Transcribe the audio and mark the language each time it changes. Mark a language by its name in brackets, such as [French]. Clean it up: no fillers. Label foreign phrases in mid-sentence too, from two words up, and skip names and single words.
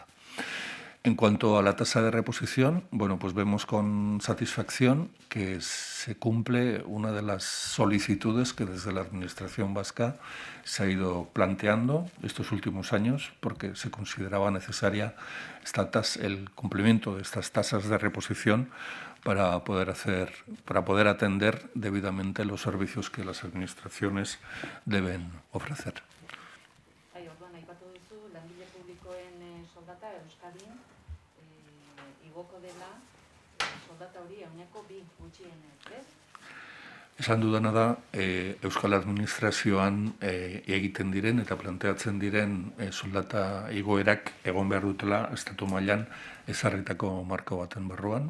[Spanish] En cuanto a la tasa de reposición, bueno, pues vemos con satisfacción que se cumple una de las solicitudes que desde la Administración vasca se ha ido planteando estos últimos años porque se consideraba necesaria el cumplimiento de estas tasas de reposición para poder atender debidamente los servicios que las administraciones deben ofrecer. [Basque] Orduan, aipatu duzu, langile publikoen soldata Euskadin igoko dela soldata hori 2% gutxienez, ez? Esan dudana da, Euskal Administrazioan egiten diren eta planteatzen diren soldata igoerak egon behar dutela estatu mailan ezarritako marko baten barruan.